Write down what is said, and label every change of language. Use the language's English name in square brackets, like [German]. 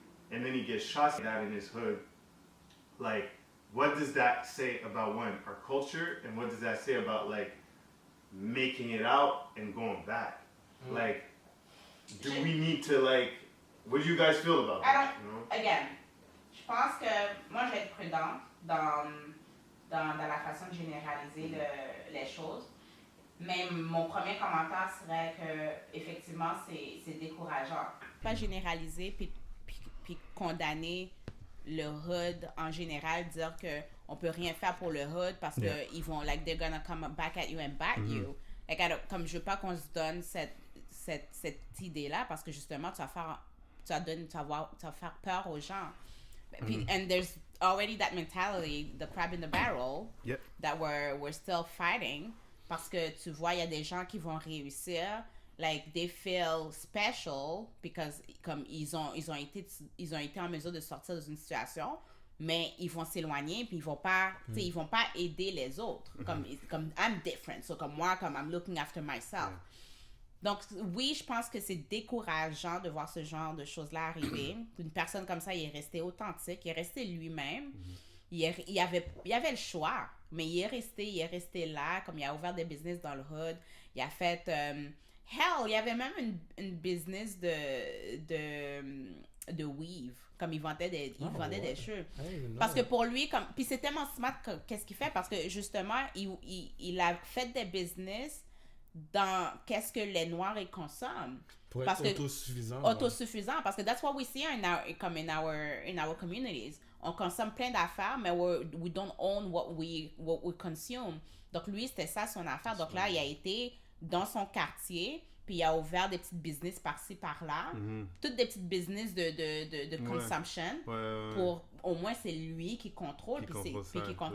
[English] and then he gets shot like that in his hood. Like, what does that say about one, our culture, and what does that say about like making it out and going back? Like, do we need to like? What do you guys feel about that? You know? [French] Again, je pense que moi je vais être prudente dans la façon de généraliser les choses. Mais mon premier commentaire serait que effectivement c'est décourageant. Pas généraliser puis condamner le hood en général, dire que on peut rien faire pour le hood parce que ils vont [English] like they're gonna come back at you and bat you. [French] Like, comme je veux pas qu'on se donne cette idée là parce que justement tu vas faire peur aux gens. Puis, [English] and there's already that mentality, the crab in the barrel, that we're still fighting. [French] Parce que tu vois, il y a des gens qui vont réussir, [English] like they feel special because [French] comme ils ont été en mesure de sortir d'une situation, mais ils vont s'éloigner puis ils vont pas aider les autres. [English] Comme I'm different, so [French] comme moi, comme [English] I'm looking after myself. [French] Donc oui, je pense que c'est décourageant de voir ce genre de choses-là arriver. Une personne comme ça, il est resté authentique, il est resté lui-même. Il avait le choix, mais il est resté là, comme il a ouvert des business dans le hood. Il a fait il y avait même une business de weave, comme il vendait des cheveux. Parce que pour lui, puis c'est tellement smart qu'est-ce qu'il fait, parce que justement il a fait des business dans qu'est-ce que les Noirs ils consomment. Pour être autosuffisant, parce que [English] that's what we see in our communities. [French] On consomme plein d'affaires, mais [English] we don't own what we consume. [French] Donc lui, c'était ça son affaire. Donc là, il a été dans son quartier, puis il a ouvert des petites business par-ci, par-là. Toutes des petites business de consumption. Pour, au moins, c'est lui qui contrôle, puis qui contrôle